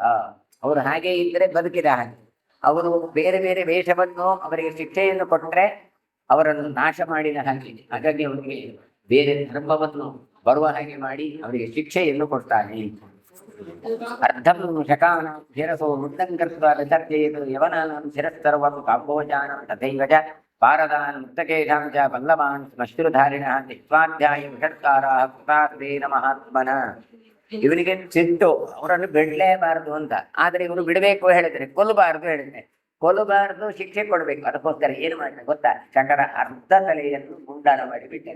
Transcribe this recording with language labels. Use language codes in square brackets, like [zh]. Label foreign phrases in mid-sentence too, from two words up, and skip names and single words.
[kn] ಅವರು ಹಾಗೆ ಇದ್ದರೆ ಬದುಕಿದ ಹಾಗೆ, ಅವರು ಬೇರೆ ಬೇರೆ ವೇಷವನ್ನು ಅವರಿಗೆ ಶಿಕ್ಷೆಯನ್ನು ಕೊಟ್ಟರೆ ಅವರನ್ನು ನಾಶ ಮಾಡಿದ ಹಾಗೆ. ಹಾಗಾಗಿ ಅವರಿಗೆ ಬೇರೆ ಧರ್ಮವನ್ನು ಬರುವ ಹಾಗೆ ಮಾಡಿ ಅವರಿಗೆ ಶಿಕ್ಷೆಯನ್ನು ಕೊಡ್ತಾನೆ. [sa] ಅರ್ಧಂ ಶಕಾನಾಂ ಶಿರಸೋ ಮುದ್ದಂ ಕೃತ್ವಾ ವಿಸರ್ಜಯೇತ್ ಯವನಾನಾಂ ಶಿರಸ್ಸರ್ವಂ ಕಾಂಬೋಜಾನಾಂ ತಥೈವ ಚ ಪಾರದಾನ್ ಮುಕ್ತಕೇಶಾಂ ಚ ಪಲ್ಲವಾನ್ ಶ್ಮಶ್ರುಧಾರಿಣಃ ನಿತ್ವಾಧ್ಯಾಯ ವಿಷಟ್ಕಾರಾಃ ಕೃತಾರ್ಥೇನ ಮಹಾತ್ಮನ. [kn] ಇವನಿಗೆ ಸಿಟ್ಟು, ಅವರನ್ನು ಬಿಡಲೇಬಾರದು ಅಂತ. ಆದರೆ ಇವರು ಬಿಡಬೇಕು ಹೇಳಿದ್ರೆ ಕೊಲ್ಲಬಾರದು ಹೇಳಿದ್ರೆ, ಕೊಲ್ಲಬಾರದು ಶಿಕ್ಷೆ ಕೊಡಬೇಕು. ಅದಕ್ಕೋಸ್ಕರ ಏನು ಮಾಡಿದೆ ಗೊತ್ತಾ, ಶಕರ ಅರ್ಧ ತಲೆಯನ್ನು ಮುಂಡಾಣ ಮಾಡಿಬಿಟ್ಟೆ.